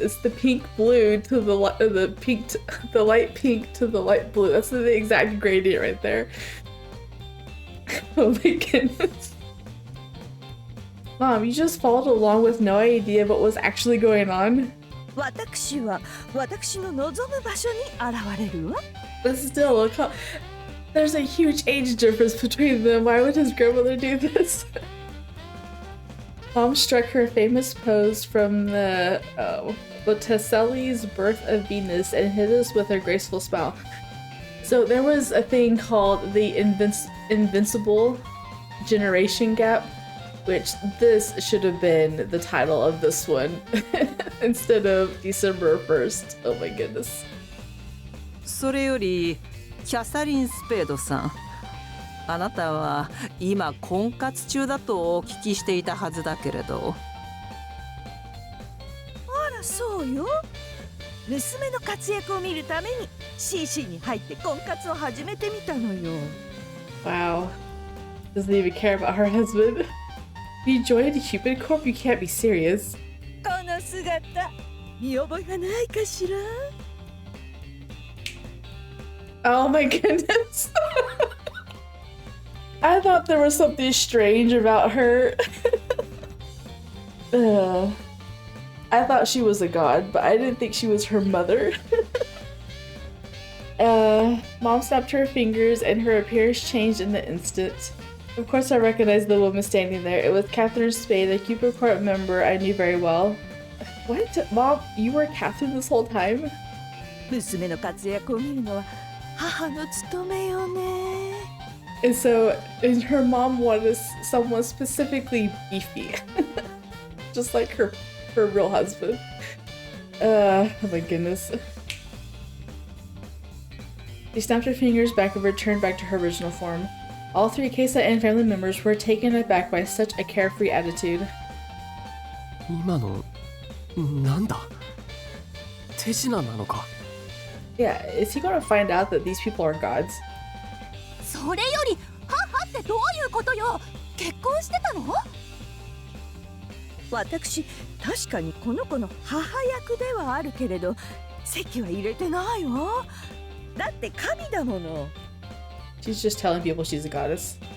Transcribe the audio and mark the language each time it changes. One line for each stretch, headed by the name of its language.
English: It's the pink blue to the the light pink to the light blue. That's the exact gradient right there. Oh my goodness. Mom, you just followed along with no idea what was actually going on?
Japanese: 私は私の望む場所に現れるわ。
English: But still, look how... There's a huge age difference between them. Why would his grandmother do this? Mom struck her famous pose from the Botticelli's Birth of Venus and hit us with her graceful smile. So there was a thing called the Invincible Generation Gap, which this should have been the title of this one instead of December 1st. Oh my goodness.
Japanese: それよりキャサリン・スペードさん、あなたは今婚活中だとお聞きしていたはずだけれど。あらそうよ。娘の活躍を見るために CC に入って婚活を始めてみたのよ。
English: Wow. Doesn't even care about her husband. You joined Cupid Corp? You can't be serious.
Japanese: この姿見覚えがないかしら？
English: Oh my goodness. I thought there was something strange about her. I thought she was a god, but I didn't think she was her mother. Mom snapped her fingers and her appearance changed in an instant. Of course I recognized the woman standing there. It was Catherine Spade, a Cupid Corp member I knew very well. What? Mom, you were Catherine this whole time?
Japanese: 娘の活躍を見るのは母の務めよね。
English: And her mom wanted someone specifically beefy. Just like her real husband. Oh my goodness. She snapped her fingers back and returned back to her original form. All three Keisaiin family members were taken aback by such a carefree attitude.
Japanese: 今のなんだ？手品なのか？
English: Yeah, is he gonna find out that these people are gods?
Japanese: それより母ってどういうことよ？結婚してたの？私確かにこの子の母役ではあるけれど籍は入れてないわ。だって神だもの。
English: She's just telling people she's a goddess.